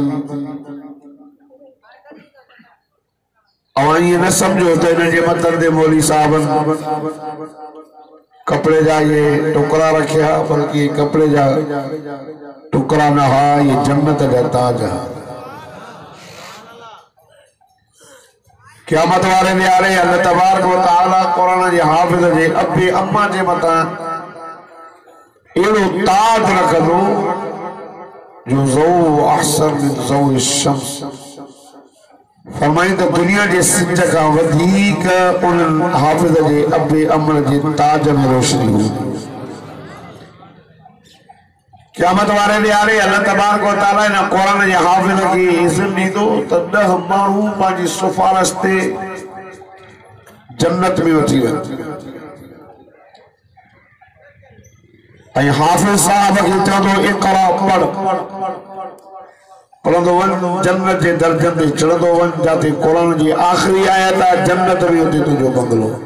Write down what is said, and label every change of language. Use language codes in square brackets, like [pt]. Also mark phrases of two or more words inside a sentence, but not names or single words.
[sd] अवां ईअं न सम्झो त हिन जे मथनि ते मौली साहबनि कपिड़े जा ये टुकड़ा रखिया, बल्कि कपिड़े जा टुकड़ा न हा, ये जन्नत जा ताज हा। क़यामत वाले ॾियारे अल्लाह [ar] تبارك وتعالى [sd] कुरान जे हाफ़िज़ जे अबे अम्मा जे मथां अहिड़ो ताज रखंदो जो [ar] ضوء أحسن من ضوء الشمس. [sd] फरमाईं त दुनिया जे सिज खां वधीक उन हाफ़िज़ जे अबे अम्मा जे ताज में रोशनी हूंदी। क़यामत वारे ॾियारे अल्लाह [ar] تبارك وتعالى [sd] इन कुरान जे हाफ़िज़ खे इज़्न ॾींदो त 10 माण्हू पंहिंजी सिफारिश ते जन्नत में वठी वञनि ऐं हाफ़िज़ साहब खे चवंदो इक़रा पढ़, पढ़ंदो वञ, जन्नत जे दर्जनि ते चढ़ंदो वञ, जिते कुरान जी आख़िरी आयत आहे जन्नत में हुते तुंहिंजो बंगलो।